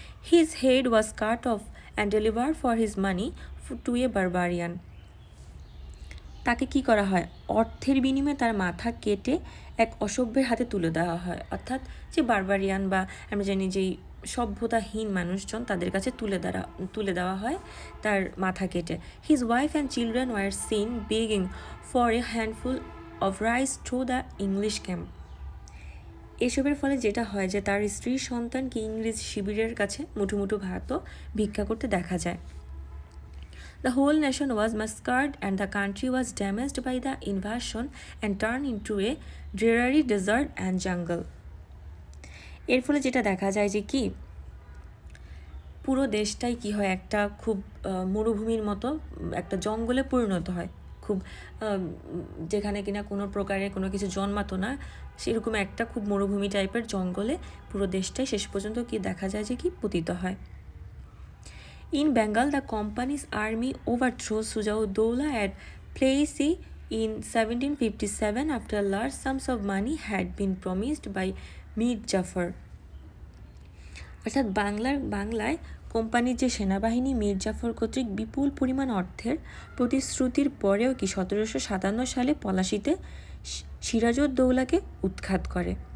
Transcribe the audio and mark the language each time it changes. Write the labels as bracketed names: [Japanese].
[English] his head was cut off and deliver for his money to a barbarian, [Bangla] তাকে কি করা হয়, অর্থের বিনিময়ে তার মাথা কেটে এক অসভ্যের হাতে তুলে দেওয়া হয়, অর্থাৎ যে বারবারিয়ান বা আমরা জানি যেই সভ্যতাহীন মানুষজন তাদের কাছে তুলে দেওয়া হয় তার মাথা কেটে। [English] His wife and children were seen begging for a handful of rice through the English camp. [Bangla] এসবের ফলে যেটা হয় যে তার স্ত্রী সন্তানকে ইংরেজ শিবিরের কাছে মুঠো মুঠো ভাতও ভিক্ষা করতে দেখা যায়। [English] The whole nation was massacred and the country was damaged by the invasion and turned into a dreary desert and jungle. [Bangla] এর ফলে যেটা দেখা যায় যে কি পুরো দেশটাই কি হয়, একটা খুব মরুভূমির মতো একটা জঙ্গলে পরিণত হয়, খুব যেখানে কিনা কোনো প্রকারে কোনো কিছু জন্মাতো না, সেরকম একটা খুব মরুভূমি টাইপের জঙ্গলে পুরো দেশটাই শেষ পর্যন্ত কি দেখা যায় যে কি পতিত হয়। [English] In Bengal, the company's army overthrew Sujaud-Dowla at Plassey in 1757 after large sums of money had been promised by Mir Jafar. [Bangla] অর্থাৎ বাংলায় কোম্পানির যে সেনাবাহিনী মীর জাফর কর্তৃক বিপুল পরিমাণ অর্থের প্রতিশ্রুতির পরেও কি 1757 সালে পলাশিতে সিরাজউদ্দৌলাকে উৎখাত করে।